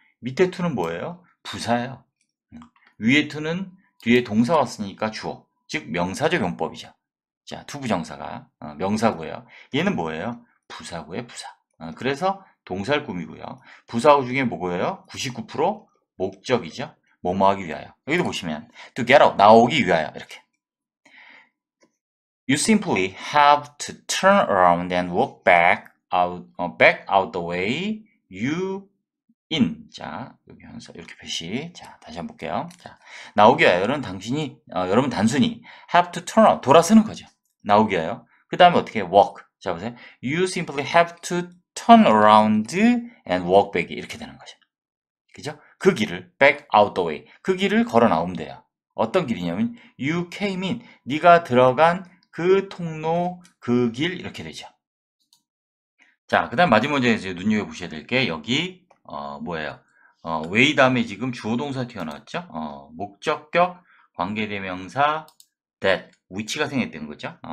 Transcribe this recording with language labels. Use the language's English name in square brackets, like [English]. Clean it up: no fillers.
[Korean] 밑에 투는 뭐예요? 부사예요. 위에 투는 뒤에 동사 왔으니까 주어, 즉 명사적 용법이죠. 자, 투부정사가 명사고요. 얘는 뭐예요? 부사고요, 부사. 그래서 동사를 꾸미고요. 부사어 중에 뭐고요? 99% 목적이죠. 뭐뭐 하기 위하여. 여기도 보시면 [English] to get out, [Korean] 나오기 위하여 이렇게. [English] You simply have to turn around and walk back out the way you in. [Korean] 자, 여기 항상 이렇게 표시. 자, 다시 한번 볼게요. 자, 나오기 위하여 여러분 단순히 [English] have to turn around, [Korean] 돌아서는 거죠. 나오기 위하여. 그 다음에 어떻게 walk. 자, 보세요. [English] You simply have to turn around and walk back. [Korean] 이렇게 되는 거죠. 그죠? 그 길을 [English] back out the way. [Korean] 그 길을 걸어 나오면 돼요. 어떤 길이냐면 [English] you came in. [Korean] 네가 들어간 그 통로, 그 길 이렇게 되죠. 자, 그 다음 마지막에 이제 눈여겨보셔야 될 게 여기 뭐예요? way 다음에 지금 주어 동사 튀어나왔죠? 목적격, 관계대명사, that, which가 생겼다는 거죠.